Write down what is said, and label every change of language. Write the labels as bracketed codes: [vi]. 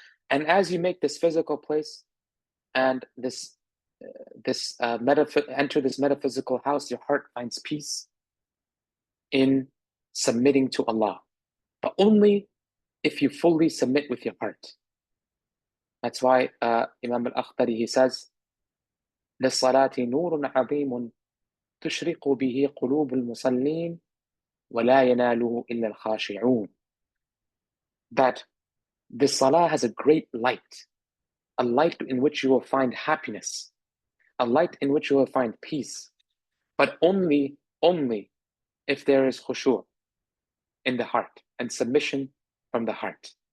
[en] And as you make this physical place and enter this metaphysical house, your heart finds peace in submitting to Allah, but only if you fully submit with your heart. That's why Imam al-Akhdari, he says, [ar] لِلصَّلَاةِ نُورٌ عَظِيمٌ تُشْرِقُ بِهِ قُلُوبُ الْمُصَلِّينَ وَلَا يَنَالُهُ إِلَّا الْخَاشِعُونَ. [en] That the salah has a great light, a light in which you will find happiness, a light in which you will find peace, but only if there is khushu' in the heart and submission from the heart.